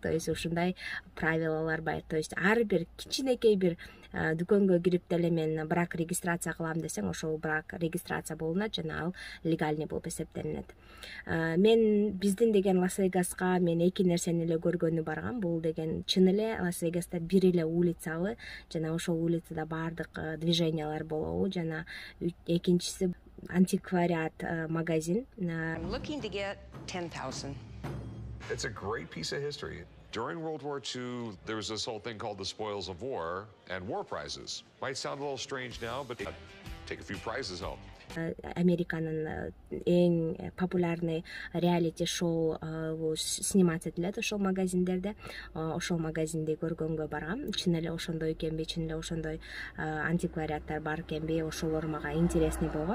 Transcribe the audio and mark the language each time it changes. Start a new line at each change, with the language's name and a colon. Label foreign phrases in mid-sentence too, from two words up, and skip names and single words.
Russian: То есть
Kyrgyz: ушундай правилалар бар.
Russian: То есть
Kyrgyz: ар бир кичинекей бир дүкөнгө кирип деле мен
Russian: брак регистрация
Kyrgyz: кылам десең, ошол
Russian: брак регистрация
Kyrgyz: болунат жана ал легальный болуп эсептелинет. Мен биздин деген Лас-Вегаска мен эки нерсени эле көргөнү баргам. Бул деген чын эле Лас-Вегаста бир эле улицабы, жана ошол улицада бардык движениялар болобу, жана экинчиси
Russian: антиквариат магазин.
English: I'm looking to get 10,000. It's a great piece of history. During World War II, there was this whole thing called the spoils of war and war prizes. Might sound a little strange now, but take a few prizes home.
Kyrgyz: Американын эң
Russian: популярный реалити шоу снимать
Kyrgyz: этилет ошол магазиндерде. Ошол магазинди көргөнгө баргам. Чын эле ошондой экенби, чын эле ошондой антиквариаттар бар экенби, ошолор мага интересный болгон.